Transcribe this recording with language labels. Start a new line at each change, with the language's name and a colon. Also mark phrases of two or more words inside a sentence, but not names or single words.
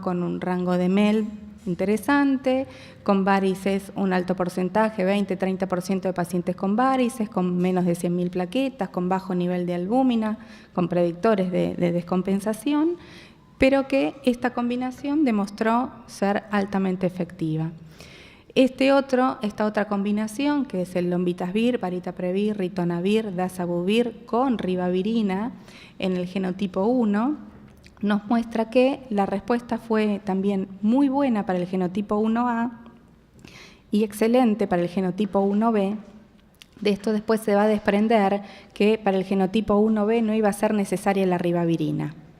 Spanish: Con un rango de MEL interesante, con varices un alto porcentaje, 20-30% de pacientes con varices, con menos de 100.000 plaquetas, con bajo nivel de albúmina, con predictores de descompensación, pero que esta combinación demostró ser altamente efectiva. Esta otra combinación, que es el lombitasvir, varitaprevir, ritonavir, dazabuvir con ribavirina en el genotipo 1, nos muestra que la respuesta fue también muy buena para el genotipo 1A y excelente para el genotipo 1B. De esto después se va a desprender que para el genotipo 1B no iba a ser necesaria la ribavirina.